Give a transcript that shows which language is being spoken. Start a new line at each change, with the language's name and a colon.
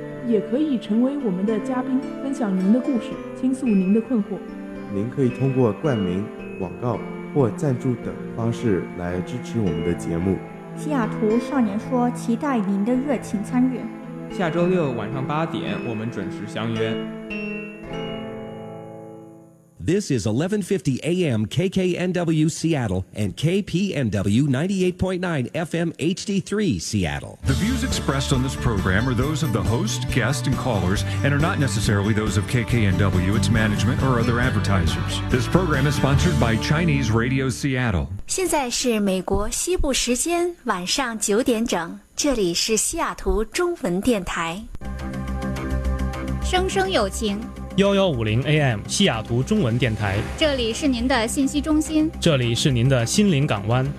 Chinese: 也可以成为我们的嘉宾，分享您的故事，倾诉您的困惑。您可以通过冠名、广告或赞助等方式来支持我们的节目。西雅图少年说期待您的热情参与。下周六晚上8点，我们准时相约。
English: This is 1150 AM KKNW Seattle and KPNW 98.9 FM HD3 Seattle. The views expressed on this program are those of the host, guest, and callers and are not necessarily those of KKNW, its management, or other advertisers. This program is sponsored by Chinese Radio Seattle.
Chinese: 现在是美国西部时间晚上九点整，这里是西雅图中文电台。声声有情 1150 AM 西雅图中文电台，这里是您的信息中心，这里是您的心灵港湾，